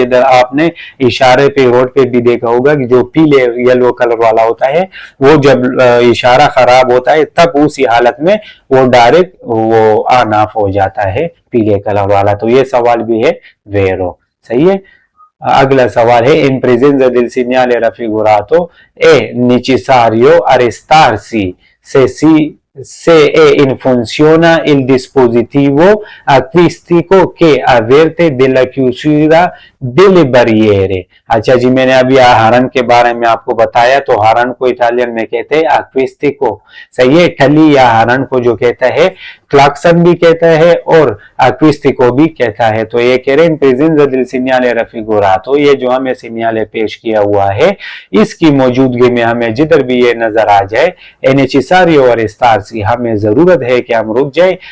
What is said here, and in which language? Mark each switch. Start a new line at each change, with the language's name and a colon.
Hindi: जिधर आपने इशारे पे रोड पे भी देखा होगा कि जो पीले येलो कलर वाला होता है, वो जब इशारा खराब होता है तब उसी हालत में वो डायरेक्ट वो ऑन ऑफ हो जाता है, पीले कलर वाला। तो ये सवाल भी है वेरो, सही है। अगला सवाल है इन
Italian: presenza del segnale raffigurato è necessario arrestarsi se è in funzione il dispositivo acustico che avverte della chiusura delle barriere।
Hindi: अच्छा जी, मैंने अभी हॉर्न के बारे में आपको बताया, तो हॉर्न को इटालियन में कहते हैं acquistico, सही है। टली या हॉर्न को जो कहता है क्लाक्सन भी कहता है और acústico भी कहता है। तो ये कह रहे हैं
Italian: presencia del señale refigurato,
Hindi: ये जो हमें सिग्नल पेश किया हुआ है इसकी मौजूदगी में हमें जिधर भी ये नजर आ जाए
Italian: è necessario arrestarsi,
Hindi: हमें जरूरत है कि हम रुक जाए।